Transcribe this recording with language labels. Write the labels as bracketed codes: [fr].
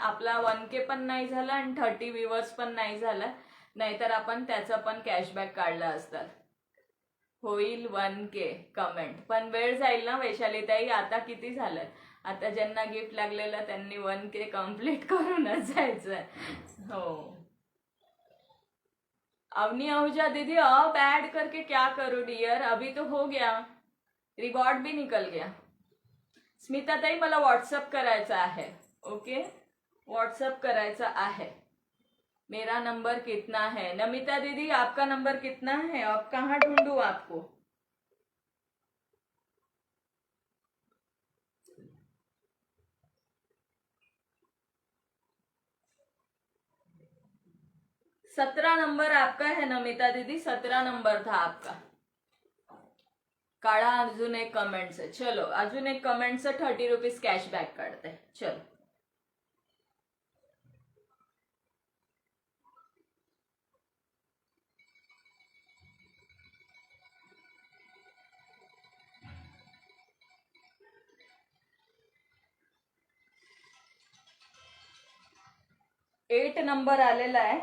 [mr] आपला 1K पण नाही झाला आणि 30 व्ह्यूअर्स पण नाही झाला. नाहीतर आपण त्याचा पण कॅशबॅक काढला असतात. होईल 1K कमेंट, पण वेळ जाईल ना वैशाली ताई. आता किती झालं? आता ज्यांना गिफ्ट लागलेलं त्यांनी 1K कम्प्लीट करूनच जायचंय. [hi] हो अवनी आहूजा दीदी, अब ऐड करके क्या करूं डियर? अभी तो हो गया, रिवॉर्ड भी निकल गया. [mr] स्मिता ताई मला व्हॉट्सअप करायचा आहे. ओके व्हॉट्सअप करायचा आहे. [hi] मेरा नंबर कितना है? नमिता दीदी आपका नंबर कितना है? अब कहाँ ढूंढूं आपको? सत्रह नंबर आपका है नमिता दीदी, 17 नंबर था आपका. [mr] काढा अजून एक कमेंटचं. चलो अजून एक कमेंटचं 30 रुपीज कॅशबॅक काढते. चलो 8 नंबर आलेला आहे.